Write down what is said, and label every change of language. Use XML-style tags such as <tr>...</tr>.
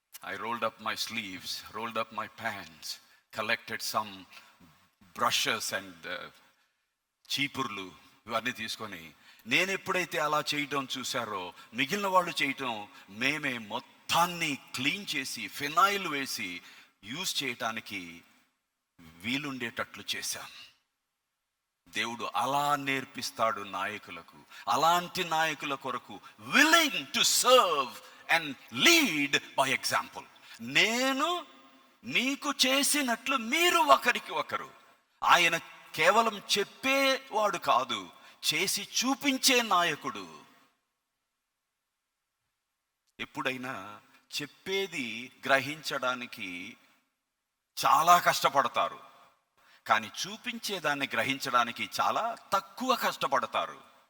<en>I rolled up my sleeves, rolled up my pants, collected some brushes and</en> <te>చీపుర్లు ఇవన్నీ తీసుకొని, నేను ఎప్పుడైతే అలా చేయటం చూశారో మిగిలిన వాళ్ళు చేయటం, మేమే మొత్తాన్ని క్లీన్ చేసి ఫినాయిల్ వేసి యూజ్ చేయటానికి వీలుండేటట్లు చేశాం. దేవుడు అలా నేర్పిస్తాడు నాయకులకు. అలాంటి నాయకుల కొరకు</te> <en>willing to serve and lead by example.</en> <te>నేను మీకు చేసినట్లు మీరు ఒకరికి ఒకరు. ఆయన కేవలం చెప్పేవాడు కాదు, చేసి చూపించే నాయకుడు. ఎప్పుడైనా చెప్పేది గ్రహించడానికి చాలా కష్టపడతారు, కానీ చూపించేదాన్ని గ్రహించడానికి చాలా తక్కువ కష్టపడతారు.</te>